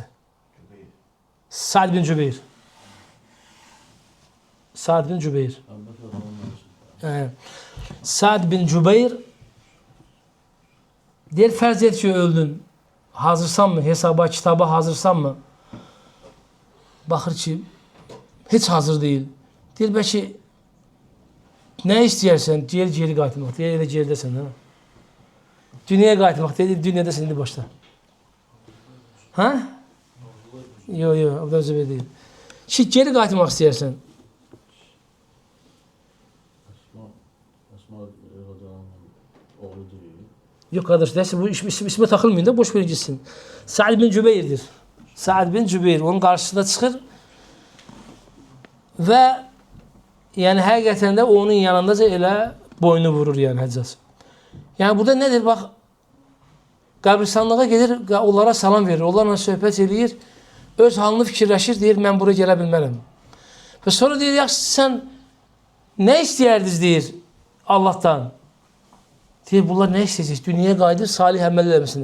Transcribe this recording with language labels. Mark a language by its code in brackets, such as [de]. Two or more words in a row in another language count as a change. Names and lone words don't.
[az] Sa'd bin Cübeyr. Sa'd bin Cübeyr. Sa'd bin Cübeyr deyir, fərz et ki öldün. Hazırsan mı? Hesaba, kitaba hazırsan mı? Baxır ki hiç hazır değil. Deyir, bəlkə nə istəyərsən? Geri qayıtmaq. Deyir, elə geridəsən. Dünyaya qayıtmaq. Deyir, dünyadasın, indi başla. Ha? [tr] Yok, o da zübeyir değil. [az] Ki geri qayıtmaq istəyərsən. [tr] Yok kardeş, neyse bu isme takılmayın da boş verin gitsin. Sa'd bin Cübeyr'dir. Sa'd bin Cübeyr onun karşısına çıkır ve yani hakikaten de onun yanındaca [az] elə boynu vurur [tr] yani Həccac. Yani burada nedir bak, [az] qəbristanlığa gedir, onlara salam verir, onlarla söhbət edir, öz halını fikirləşir, deyir, mən buraya gələ bilmərəm. Və sonra deyir, yaxşı sen ne istəyərdiniz deyir Allah'tan. Deyir, bunlar nə istəyəcək? Dünyaya qayıdır, salih əməl eləməsini.